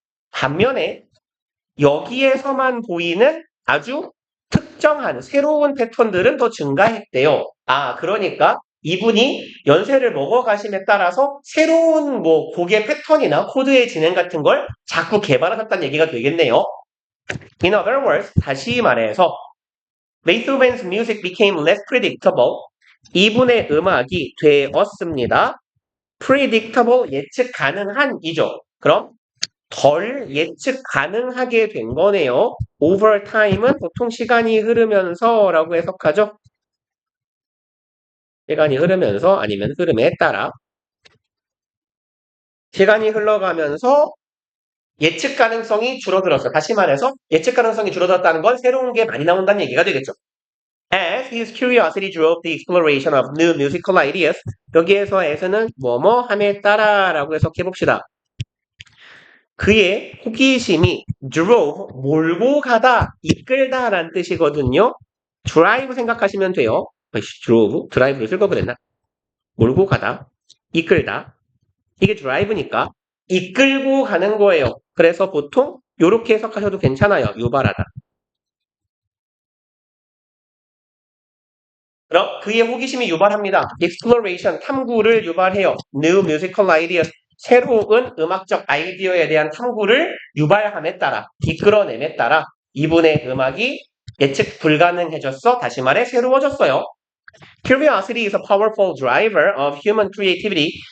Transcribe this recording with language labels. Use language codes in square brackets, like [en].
[ko] 반면에 여기에서만 보이는 아주 특정한 새로운 패턴들은 더 증가했대요. 그러니까 이분이 연세를 먹어가심에 따라서 새로운 곡의 패턴이나 코드의 진행 같은 걸 자꾸 개발하셨다는 얘기가 되겠네요. [en] In other words, [ko] 다시 말해서 [en] Beethoven's music became less predictable. [ko] 이분의 음악이 되었습니다. predictable, 예측 가능한이죠. 그럼 덜 예측 가능하게 된 거네요. over time은 보통 시간이 흐르면서 라고 해석하죠. 시간이 흐르면서 아니면 흐름에 따라 시간이 흘러가면서 예측 가능성이 줄어들었어요. 다시 말해서 예측 가능성이 줄어들었다는 건 새로운 게 많이 나온다는 얘기가 되겠죠. [en] As his curiosity drove the exploration of new musical ideas. [ko] 여기에서 as는 뭐뭐 함에 따라 라고 해석해 봅시다. 그의 호기심이 drove, 몰고 가다, 이끌다 라는 뜻이거든요. drive 생각하시면 돼요. drove, drive를 쓸 거 그랬나? 몰고 가다, 이끌다. 이게 drive니까 이끌고 가는 거예요. 그래서 보통 이렇게 해석하셔도 괜찮아요. 유발하다. 그럼 그의 호기심이 유발합니다. exploration, 탐구를 유발해요. new musical ideas, 새로운 음악적 아이디어에 대한 탐구를 유발함에 따라, 이끌어냄에 따라 이분의 음악이 예측 불가능해졌어. 다시 말해 새로워졌어요. [en] Curiosity is a powerful driver of human creativity.